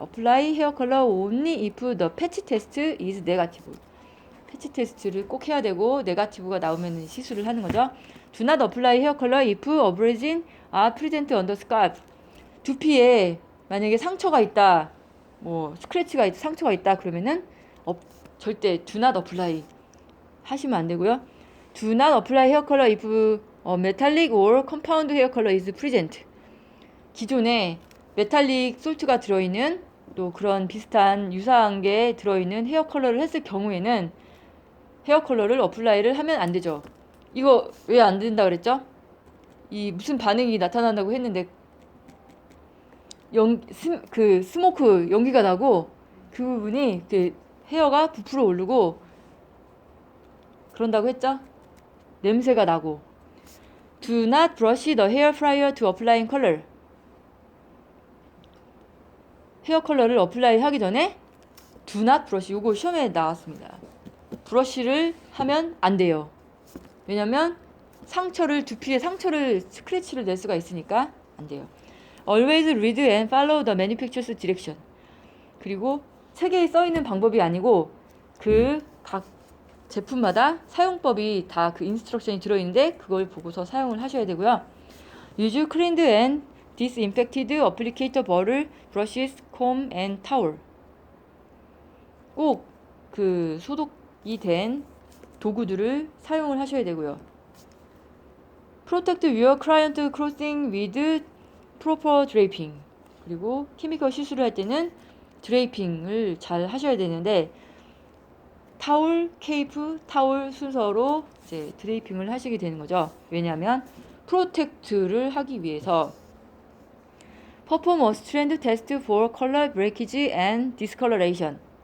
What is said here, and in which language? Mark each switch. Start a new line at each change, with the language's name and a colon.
English: Apply hair color only if the patch test is negative.
Korean: 패치 테스트를 꼭 해야 되고 네가티브가 나오면 시술을 하는 거죠.
English: Do not apply hair color if abrasion are present on the scalp.
Korean: 두피에 만약에 상처가 있다, 뭐 스크래치가 있다, 상처가 있다 그러면은 절대
English: do not apply
Korean: 하시면 안 되고요.
English: Do not apply hair color if metallic or compound hair color is present.
Korean: 기존에 메탈릭 솔트가 들어있는, 또 그런 비슷한 유사한 게 들어있는 헤어 컬러를 했을 경우에는 헤어 컬러를 어플라이를 하면 안 되죠. 이거 왜 안 된다 그랬죠? 이 무슨 반응이 나타난다고 했는데 그 스모크 연기가 나고 그 부분이 헤어가 부풀어 오르고 그런다고 했죠? 냄새가 나고.
English: Do not brush the hair prior to applying color.
Korean: 헤어 컬러를 어플라이 하기 전에
English: do not brush,
Korean: 요거 시험에 나왔습니다. 브러쉬를 하면 안 돼요. 왜냐면 두피에 상처를, 스크래치를 낼 수가 있으니까 안 돼요.
English: Always read and follow the manufacturer's direction.
Korean: 그리고 책에 써 있는 방법이 아니고 그 각 제품마다 사용법이 다 그 인스트럭션이 들어있는데 그걸 보고서 사용을 하셔야 되고요.
English: Use cleaned and disinfected applicator bottle, brushes, comb and towel.
Korean: 꼭 그 소독이 된 도구들을 사용을 하셔야 되고요.
English: Protect your client clothing with proper draping.
Korean: 그리고 케미컬 시술을 할 때는 드레이핑을 잘 하셔야 되는데 타올, 케이프, 타올 순서로 이제 드레이핑을 하시게 되는 거죠. 왜냐하면 프로텍트를 하기 위해서.
English: Perform a strand test for color breakage and discoloration.